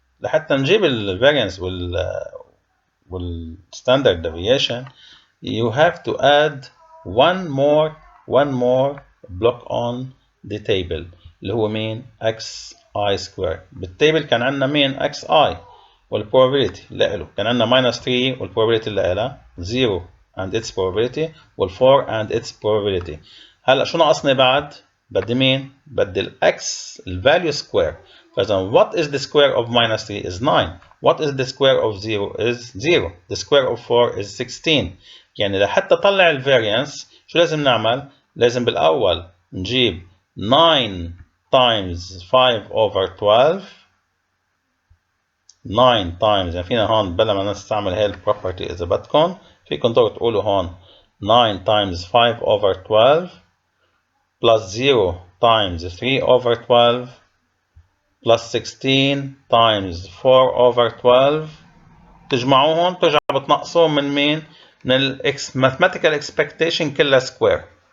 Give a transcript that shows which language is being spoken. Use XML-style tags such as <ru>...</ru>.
<ar>لحتى نجيب ال variance وال standard deviation</ar> <en>you have to add one more block on the table</en> <ar>اللي هو مين؟</ar> <en>xi square.</en> <ar>بالتيبل كان عندنا مين؟ xi والprobability اللي له كان عندنا -3 والprobability اللي لها 0</ar> <en>and its probability</en> <ar>وال4 and its probability. هلا شو ناقصني بعد؟ بدي مين؟ بدي الاكس الفاليو سكوير. فاذا</ar> <en>what is the square of -3 is 9. What is the square of 0 is 0. The square of 4 is 16.</en> <ar>يعني لحتى طلع الفاريانس شو لازم نعمل؟ لازم بالاول نجيب</ar> <en>9 times 5 over 12. 9 times يعني فينا هون بلا ما نستعمل هاي البروبرتي اذا بدكم فيكم تقولوا هون 9 times 5 over 12</en> <ar>plus 0 times 3 over 12 plus 16 times 4 over 12 تجمعوهم ترجعوا بتنقصوهم من مين؟ من ال</ar> <en>mathematical expectation</en> <ar>كلها سكوير.</ar>